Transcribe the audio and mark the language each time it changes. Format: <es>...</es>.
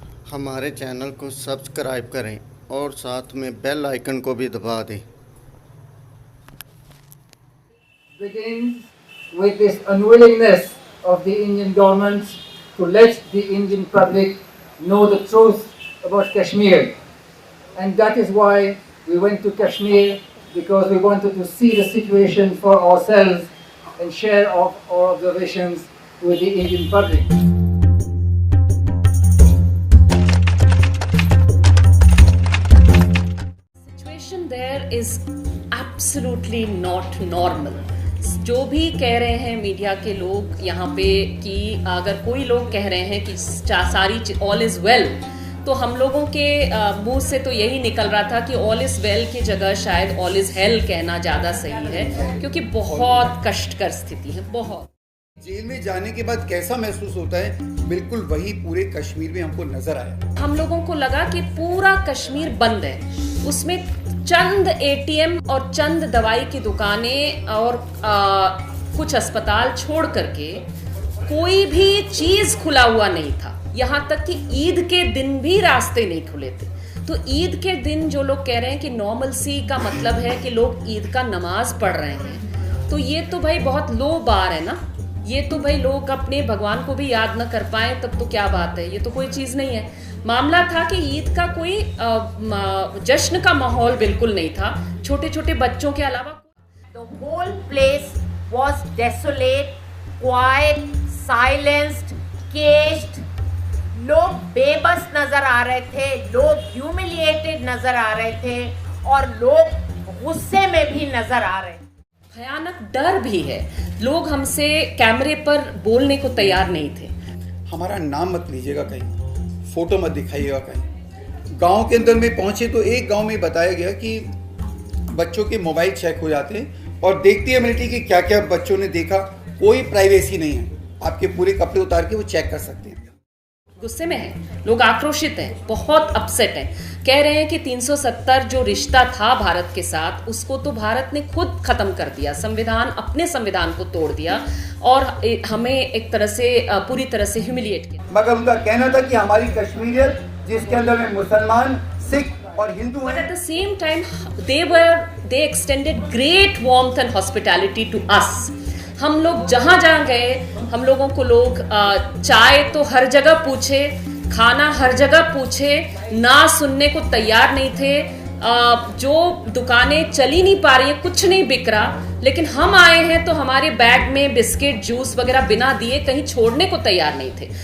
<hi>हमारे चैनल को सब्सक्राइब करें और साथ में बेल आइकन को भी दबा दें।</hi> <en>Begins with this unwillingness of the Indian government to let the Indian public know the truth about Kashmir, and that is why we went to Kashmir, because we wanted to see the situation for ourselves and share our observations with the Indian public. Situation there is absolutely not normal.</en> <hi>जो भी कह रहे हैं media के लोग यहाँ पे कि अगर कोई लोग कह रहे हैं कि सारी</hi> <en>all is well,</en> <hi>तो हम लोगों के मुंह से तो यही निकल रहा था कि ऑल इज़ वेल की जगह शायद</hi> <en>all is hell</en> <hi>कहना ज़्यादा सही है, क्योंकि बहुत कष्टकर स्थिति है। बहुत जेल में जाने के बाद कैसा महसूस होता है, बिल्कुल वही पूरे कश्मीर में हमको नजर आया। हम लोगों को लगा कि पूरा कश्मीर बंद है, उसमें चंद एटीएम और चंद दवाई की दुकानें और कुछ अस्पताल छोड़ करके कोई भी चीज खुला हुआ नहीं था। यहाँ तक कि ईद के दिन भी रास्ते नहीं खुले थे। तो ईद के दिन जो लोग कह रहे हैं कि नॉर्मलसी का मतलब है कि लोग ईद का नमाज पढ़ रहे हैं, तो ये तो भाई बहुत</hi> <en>low bar</en> <hi>है ना। ये तो भाई लोग अपने भगवान को भी याद न कर पाए तब तो क्या बात है, ये तो कोई चीज़ नहीं है। मामला था कि ईद का कोई जश्न का माहौल बिल्कुल नहीं था, छोटे छोटे बच्चों के अलावा।</hi> <en>The whole place was desolate, quiet, silenced, caged.</en> <hi>लोग बेबस नजर आ रहे थे, लोग ह्यूमिलिएटेड नजर आ रहे थे और लोग गुस्से में भी नजर आ रहे थे। भयानक डर भी है, लोग हमसे कैमरे पर बोलने को तैयार नहीं थे। हमारा नाम मत लीजिएगा कहीं, फोटो मत दिखाइएगा कहीं। गांव के अंदर में पहुंचे तो एक गांव में बताया गया कि बच्चों के मोबाइल चेक हो जाते हैं और देखती है मिलिट्री कि क्या क्या बच्चों ने देखा। कोई प्राइवेसी नहीं है, आपके पूरे कपड़े उतार के वो चेक कर सकते हैं। गुस्से में हैं, लोग आक्रोशित हैं, बहुत अपसेट हैं। कह रहे हैं कि 370 जो रिश्ता था भारत के साथ, उसको तो भारत ने खुद खत्म कर दिया, अपने संविधान को तोड़ दिया और हमें एक तरह से पूरी तरह से ह्यूमिलिएट किया। मगर उनका कहना था कि हमारी कश्मीरियत जिसके अंदर में मुसलमान, सिख और हिंदू हैं।</hi> <en>But at the same time, they extended great warmth and hospitality to us.</en> <hi>हम लोग जहाँ गए, हम लोगों को लोग चाय तो हर जगह पूछे, खाना हर जगह पूछे, ना सुनने को तैयार नहीं थे। जो दुकानें चली नहीं पा रही हैं, कुछ नहीं बिक रहा, लेकिन हम आए हैं तो हमारे बैग में बिस्किट, जूस वगैरह बिना दिए कहीं छोड़ने को तैयार नहीं थे।</hi>